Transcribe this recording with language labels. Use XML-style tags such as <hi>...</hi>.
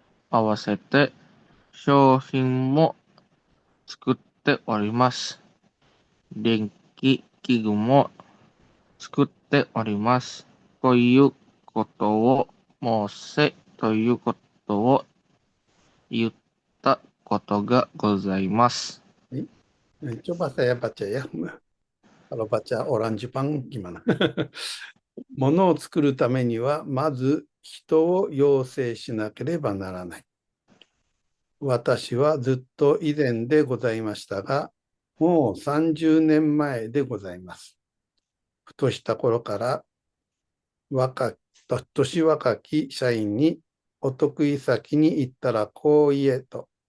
<ja>合わせて商品も作っております。電気器具も作っております。ということを申せということを言ったことがございます。</ja> <id>Coba saya baca ya. Kalau baca orang Jepang gimana?</id> <ja>ものを作るためには、まず人を養成しなければならない。私はずっと以前でございましたが、もう30年前でございます。ふとした頃から若年若き社員にお得意先に行ったらこう言えと。</ja>